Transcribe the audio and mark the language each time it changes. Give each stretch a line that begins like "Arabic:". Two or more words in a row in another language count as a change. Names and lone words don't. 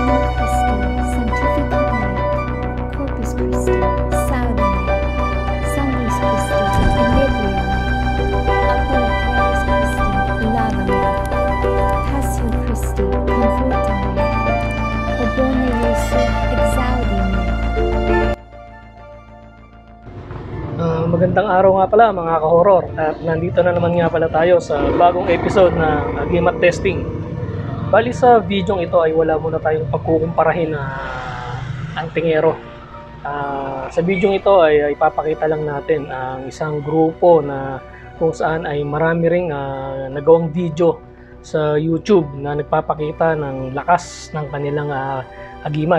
Latin: Anima Christi, sanctificat me. Corpus Christi, salva me. Sanguis Christi, inebria me. Aquila Terris Christi, lava me. Passio Christi, conforta me. O bone Jesu, exaudi me.
Filipino: Magandang araw nga pala mga ka-horror, at nandito na naman nga pala tayo sa bagong episode ng Agimat Testing. Bali sa video ito ay wala muna tayong pagkukumparahin na antingero. Sa video ito ay ipapakita lang natin ang isang grupo na kung saan ay marami ring nagawang video sa YouTube na nagpapakita ng lakas ng kanilang agimat.